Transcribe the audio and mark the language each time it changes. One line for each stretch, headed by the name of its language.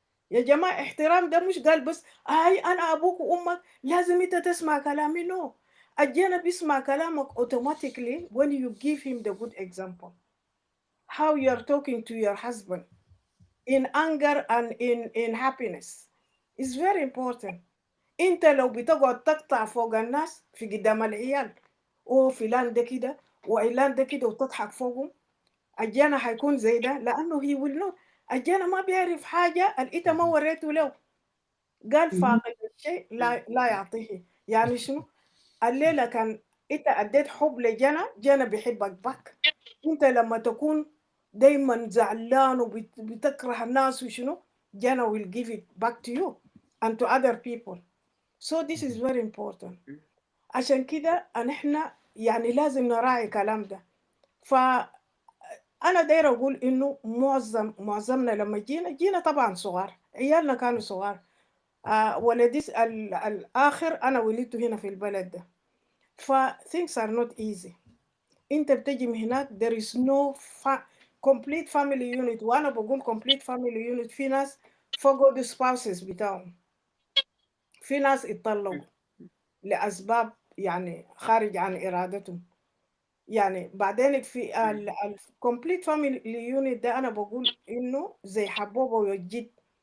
Arabic: يا جماعة احترام ده مش قال بس هاي أنا أبوك وأمك لازم أنت تسمع كلامي، no. الجنة بيسمع كلامك
English: automatically when you give him the good example. How you are talking to your husband in anger and in happiness is very important.
Arabic: أنت لو بتقعد تقطع فوق الناس في قدام العيال فلان ده كده وعلان ده كده وتضحك فوقهم، الجنة هيكون زي ده، لأنه
English: he will not.
Arabic: الجنة ما بيعرف حاجة الإنت ما وريته له. قال فاقد الشيء لا يعطيه، يعني شنو؟ الليلة كان انت اديت حب جنى بيحبك باك. انت لما تكون دايما زعلان وبتكره الناس وشنو،
English: جنى will give it back to you and to other people. So this is very important.
Arabic: عشان كده احنا يعني لازم نراعي كلام ده. فأنا داير أقول إنه معظمنا لما جينا طبعا صغار، عيالنا كانوا صغار. ولدي الآخر أنا ولدته هنا في البلد ده.
English: things are not easy.
Arabic: أنت بتجي من هناك
English: there is no complete family unit.
Arabic: وأنا بقول complete family unit، في ناس فقدوا spouses بتاعهم، في ناس اتطلقوا لأسباب يعني خارج عن إرادتهم. يعني بعدين في complete family unit ده أنا بقول إنه زي حبوبة وجد.